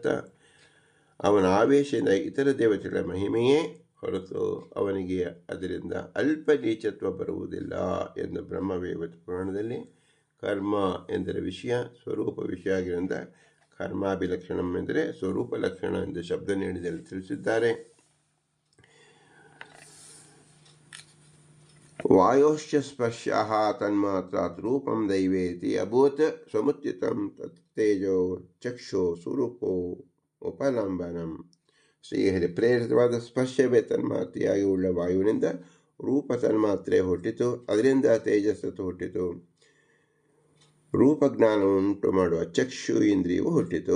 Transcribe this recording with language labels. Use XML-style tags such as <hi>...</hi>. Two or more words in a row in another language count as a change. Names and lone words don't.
<kn>ಅವನ ಆವೇಶದಿಂದ ಇತರ ದೇವತೆಗಳ ಮಹಿಮೆಯೇ ಹೊರತು ಅವನಿಗೆ ಅದರಿಂದ ಅಲ್ಪ ನೀಚತ್ವ ಬರುವುದಿಲ್ಲ ಎಂದು ಬ್ರಹ್ಮವೈವರ್ತ ಪುರಾಣದಲ್ಲಿ ಕರ್ಮ ಎಂದರೆ ವಿಷಯ, ಸ್ವರೂಪ ವಿಷಯ ಆಗಿರೋದ್ರಿಂದ ಕರ್ಮಾಭಿಲಕ್ಷಣಂ ಎಂದರೆ ಸ್ವರೂಪ ಲಕ್ಷಣ ಎಂದು ಶಬ್ದ ನೀಡಿದಲ್ಲಿ ತಿಳಿಸಿದ್ದಾರೆ.</kn> <sa>ವಾಯೋಶ್ಚ ಸ್ಪರ್ಶಃ ತನ್ಮಾತ್ರಾತ್ ರೂಪಂ ದೈವೇತಿ ಅಭೂತ್ ಸಮುಚಿತಂ ತೇಜೋ ಚಕ್ಷು ಸ್ವರೂಪೋ ಉಪಲಂಬನಂ.</sa> <kn>ಶ್ರೀಹರಿ ಪ್ರೇರಿತವಾದ ಸ್ಪರ್ಶವೇ ತನ್ಮಾತ್ರೆಯಾಗಿ ಉಳ್ಳ ವಾಯುವಿನಿಂದ ರೂಪ ತನ್ಮಾತ್ರೆ ಹುಟ್ಟಿತು, ಅದರಿಂದ ತೇಜಸ್ಸತ್ತು ಹುಟ್ಟಿತು. ರೂಪಜ್ಞಾನವುಂಟು ಮಾಡುವ ಚಕ್ಷು ಇಂದ್ರಿಯವು ಹುಟ್ಟಿತು.</kn>